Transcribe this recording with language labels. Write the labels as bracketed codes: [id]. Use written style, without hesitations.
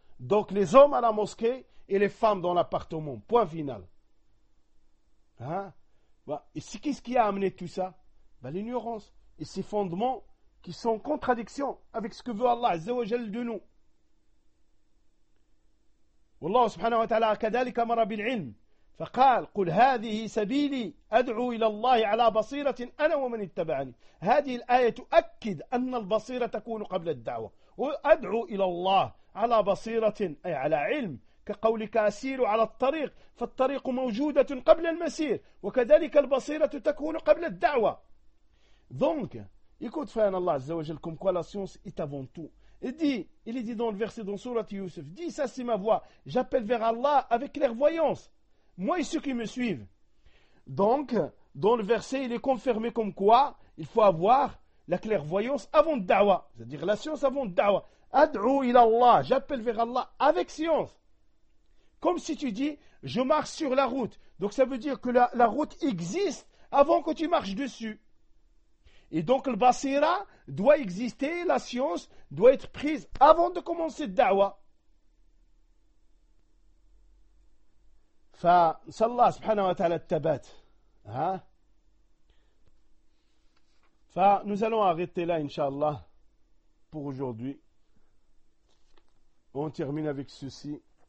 [fr] Donc, les hommes à la mosquée et les femmes dans l'appartement. Point final. Hein? Et c'est qu'est-ce qui a amené tout ça? L'ignorance. Et ses fondements qui sont en contradiction avec ce que veut Allah Azza wa Jal de nous. [ar] Wallahu subhanahu wa ta'ala kadhalika amara bil ilm. فقال قل هذه سبيلي أدعو إلى الله على بصيرة أنا ومن اتبعني. هذه الآية تؤكد أن البصيرة تكون قبل الدعوة. وأدعو إلى الله على بصيرة أي على علم، كقولك أسير على الطريق، فالطريق موجودة قبل المسير، وكذلك البصيرة تكون قبل الدعوة. [fr] Donc écoute frère, Allah عز وجل comme quoi la science est avant tout. Il dit dans le verset dans sourate Yusuf, dit ça c'est ma voix, j'appelle vers Allah avec clairvoyance, moi et ceux qui me suivent. Donc, dans le verset, il est confirmé comme quoi il faut avoir la clairvoyance avant le da'wah. C'est-à-dire la science avant le da'wah. Ad'ou ila Allah. J'appelle vers Allah avec science. Comme si tu dis, je marche sur la route. Donc, ça veut dire que la route existe avant que tu marches dessus. Et donc, le basira doit exister. La science doit être prise avant de commencer le da'wah. [ar] فصلى الله سبحانه وتعالى التبات ها فنو [fr] allons arrêter là inchallah pour aujourd'hui. On termine avec ceci.